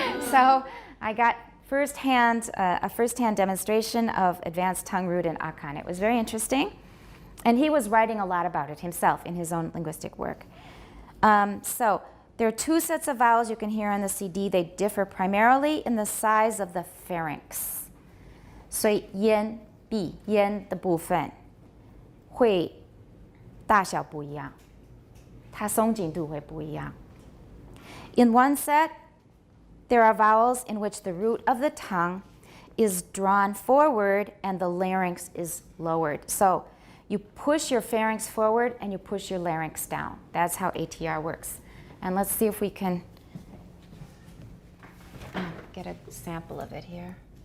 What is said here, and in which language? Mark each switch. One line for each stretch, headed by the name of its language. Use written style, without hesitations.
English: So I got a first-hand demonstration of advanced tongue root in Akan. It was very interesting. And he was writing a lot about it himself in his own linguistic work. So there are two sets of vowels you can hear on the CD. They differ primarily in the size of the pharynx.
Chinese: 所以咽 B 咽的部分会大小不一样，它松紧度会不一样。
English: In one set, there are vowels in which the root of the tongue is drawn forward and the larynx is lowered. So you push your pharynx forward and you push your larynx down. That's how ATR works. And let's see if we can get a sample of it here.